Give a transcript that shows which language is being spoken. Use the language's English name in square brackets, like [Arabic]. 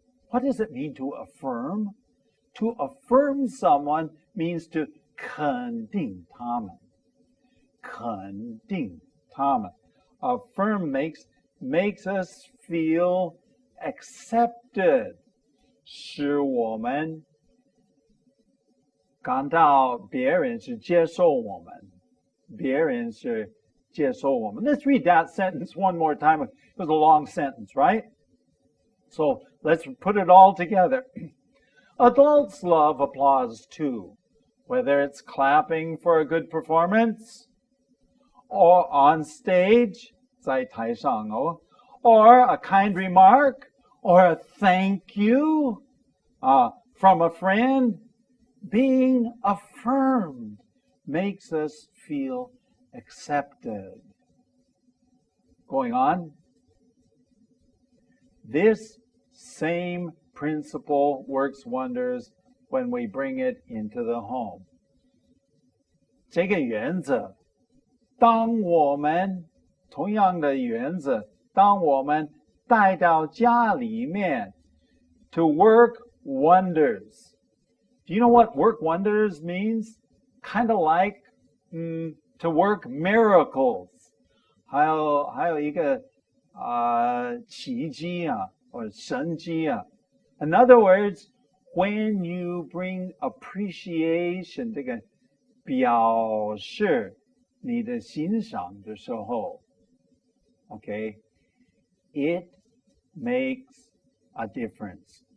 [English] What does it mean to affirm? To affirm someone means to [Chinese] 肯定他们. 肯定他们. [English] Affirm makes us feel accepted. [Chinese] 使我们感到别人是接受我们. 别人是接受我们. [English] Let's read that sentence one more time. It was a long sentence, right? So let's put it all together. Adults love applause too, whether it's clapping for a good performance, or on stage, [Chinese] 在台上哦, [English] or a kind remark, or a thank you from a friend. Being affirmed makes us feel accepted. Going on. This same principle works wonders when we bring it into the home. [Chinese] 这个原则，当我们同样的原则，当我们带到家里面 [English] to work wonders. Do you know what work wonders means? Kind of like to work miracles. [Chinese] 还有一个奇迹啊，或神迹啊。 [English] In other words, when you bring appreciation [Chinese] 这个表示你的欣赏的时候 [English] ，okay, it makes a difference.